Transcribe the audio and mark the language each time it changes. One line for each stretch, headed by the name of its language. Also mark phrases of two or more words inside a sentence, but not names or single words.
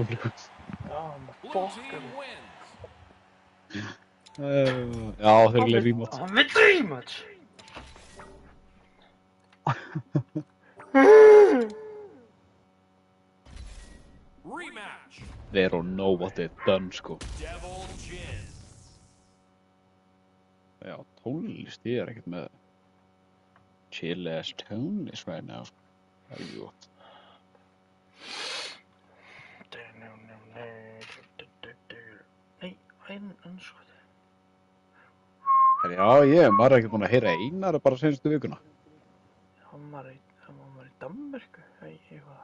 Icelandic: Já, maður fokkar. Já, þeir vilja rematch. Hann vill rematch! Rematch!
English: They don't know what they've done,
Icelandic: sko. Devil Jin. Já, tónlist, ég ekkert með
English: chill ass
Icelandic: tónlist
English: right now,
Icelandic: sko. Það gott. Nei, sko. Já, maður ekkert búinn að heyra Einar bara seinustu vikuna. Hann var í Danmörku, eitthvað.